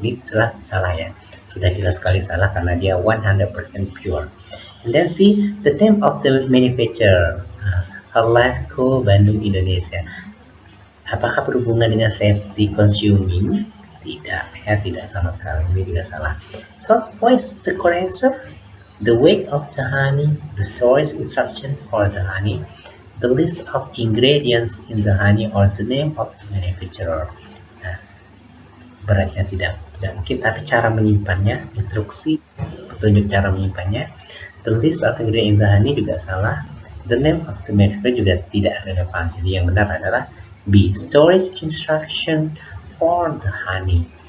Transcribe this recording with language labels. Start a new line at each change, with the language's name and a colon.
Indonesian: Ini jelas salah ya, sudah jelas sekali salah karena dia 100% pure.
English: And then see the name of the manufacturer, Halako Bandung Indonesia.
Indonesian: Apakah berhubungan dengan safety consuming? Tidak ya, tidak sama sekali, ini juga salah.
English: So what is the correct answer? The weight of the honey, the storage instruction for the honey, the list of ingredients in the honey, or the name of the manufacturer.
Indonesian: Nah, beratnya tidak mungkin, tapi cara menyimpannya, instruksi petunjuk cara menyimpannya.
English: The list of ingredients in the honey
Indonesian: juga salah.
English: The name of the manufacturer
Indonesian: juga tidak relevan. Jadi yang benar adalah B,
English: storage instruction for the honey.